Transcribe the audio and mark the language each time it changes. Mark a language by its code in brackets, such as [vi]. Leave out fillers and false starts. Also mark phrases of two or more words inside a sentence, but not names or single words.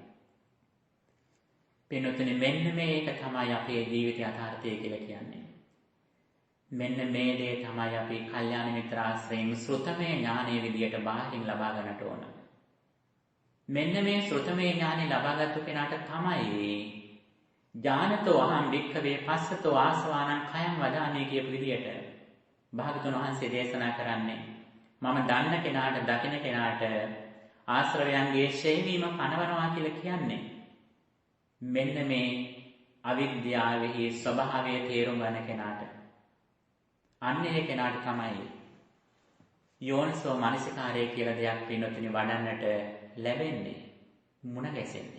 [si] වෙනතුනේ මෙන්න මේක තමයි අපේ ජීවිතය යථාර්ථය කියලා කියන්නේ. මෙන්න මේ දේ තමයි අපි කල්යාණ මිත්‍ර ආශ්‍රයෙන් ශ්‍රුතමේ ඥානයේ විදියට බාහිරින් ලබා ගන්නට ඕන. මෙන්න මේ ශ්‍රුතමේ ඥානෙ ලබාගත්තු කෙනාට තමයි [pi] ඥානතෝ අහං වික්ඛවේ පස්සතෝ ආසවානං khයං වදානේ [si] කියපු විදියට භාගතුන් වහන්සේ දේශනා කරන්නේ මම දන්න කෙනාට, දකින කෙනාට ආශ්‍රවයන්ගේ ඡේවීම පනවනවා කියලා කියන්නේ මෙන්න මේ අවිද්‍යාවෙහි ස්වභාවය තේරුම් ගන්න කෙනාට. අන්න ඒ කෙනාට තමයි යෝනිසෝ මනසිකාරය කියලා දෙයක් පින්නතුනි වඩන්නට ලැබෙන්නේ, මුණ ගැසෙන්නේ.